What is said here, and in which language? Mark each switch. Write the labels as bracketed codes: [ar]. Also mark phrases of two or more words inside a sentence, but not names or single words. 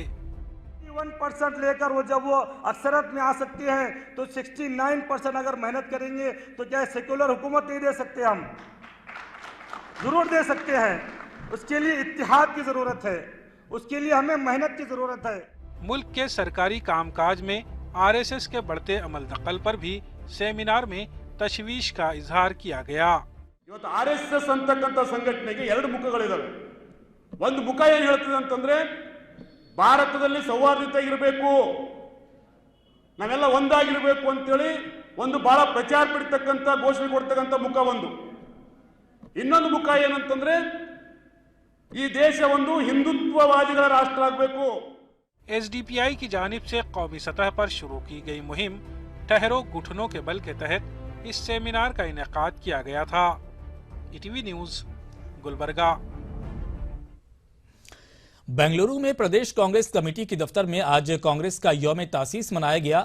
[ur] 1% لے کر وہ جب وہ اکثریت میں آ سکتے ہیں تو 69% اگر محنت کریں گے تو کیا سیکولر حکومت نہیں دے سکتے? ہم ضرور دے سکتے ہیں. اس کے لیے اتحاد کی ضرورت ہے، اس کے لیے ہمیں محنت کی ضرورت ہے. ملک کے سرکاری کام کاج میں RSS کے بڑھتے عمل دخل پر بھی سیمینار میں تشویش کا اظہار کیا گیا. [kn] ಇವತ್ತು RSS ಅಂತಕ್ಕಂತ ಸಂಘಟನೆಗೆ ಎರಡು ಮುಖಗಳಿದಾವೆ। ಒಂದು ಮುಖ ಏನು ಹೇಳ್ತದೆ ಅಂತಂದ್ರೆ ಭಾರತದಲ್ಲಿ ಸೌಹಾರ್ದತೆ ಇರಬೇಕು, ನಾವೆಲ್ಲ ಒಂದಾಗಿರಬೇಕು ಅಂತೇಳಿ ಒಂದು ಬಹಳ ಪ್ರಚಾರ ಪಡಿತಕ್ಕಂತ ಘೋಷಣೆ ಕೊಡ್ತಕ್ಕಂತ ಮುಖ ಒಂದು. ಇನ್ನೊಂದು ಮುಖ ಏನಂತಂದ್ರೆ ಈ ದೇಶ ಒಂದು ಹಿಂದುತ್ವವಾದಿಗಳ ರಾಷ್ಟ್ರ ಆಗಬೇಕು। [ur] SDPI کی جانب سے قومی سطح پر شروع کی گئی مہم ٹھہرو گھٹنوں کے بل کے تحت اس سیمینار کا انعقاد کیا گیا تھا. ETV نیوز گلبرگہ. بنگلورو میں پردیش کانگریس کمیٹی کے دفتر میں آج کانگریس کا یوم تاسیس منایا گیا.